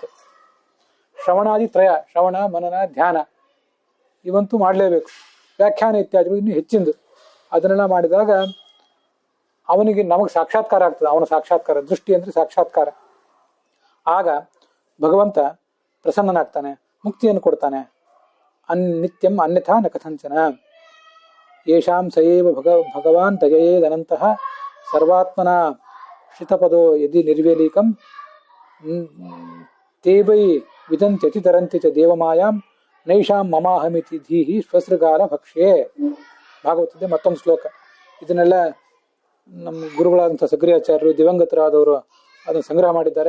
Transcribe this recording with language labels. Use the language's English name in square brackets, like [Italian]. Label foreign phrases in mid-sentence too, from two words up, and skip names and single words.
[Kannada] ಶ್ರವಣಾದಿ ತ್ರಯ, ಶ್ರವಣ, ಮನನ, ಧ್ಯಾನ ಇವಂತೂ ಮಾಡಲೇಬೇಕು. ವ್ಯಾಖ್ಯಾನ ಇತ್ಯಾದಿಗಳು ಇನ್ನೂ ಹೆಚ್ಚಿಂದು. ಅದನ್ನೆಲ್ಲ ಮಾಡಿದಾಗ ಅವನಿಗೆ ನಮಗೆ ಸಾಕ್ಷಾತ್ಕಾರ ಆಗ್ತದೆ. ಅವನ ಸಾಕ್ಷಾತ್ಕಾರ, ದೃಷ್ಟಿ ಅಂದರೆ ಸಾಕ್ಷಾತ್ಕಾರ. ಆಗ ಭಗವಂತ ಪ್ರಸನ್ನನಾಗ್ತಾನೆ, ಮುಕ್ತಿಯನ್ನು ಕೊಡ್ತಾನೆ. [Sanskrit] ನಿತ್ಯಂ ಅನ್ಯಥಾ ನ ಕಥಂಚನ. ಯೇಷಾಂ ಸಯೇವ ಭಗವಾನ್ ದಯೇದನಂತಹ ಸರ್ವಾತ್ಮನ ಶ್ರಿತಪದೋ ಯದಿ ನಿರ್ವೇಲೀಕಂ ತೇವೈ ವಿದಂತ್ಯತಿ ತರಂತಿ ಚ ದೇವಮಾಯಾಂ ನೈಷಾಂ ಮಮಾಹಮಿತಿ ಧೀಹಿ ಸ್ವಸೃಗಾಲ ಭಕ್ಷ್ಯೇ. [Kannada] ಭಾಗವತದ ಮತ್ತೊಂದು ಶ್ಲೋಕ. ಇದನ್ನೆಲ್ಲ ನಮ್ಮ ಗುರುಗಳಾದಂಥ ಸಕ್ರಿಯಾಚಾರ್ಯರು, ದಿವಂಗತರಾದವರು ಅದನ್ನು ಸಂಗ್ರಹ ಮಾಡಿದ್ದಾರೆ.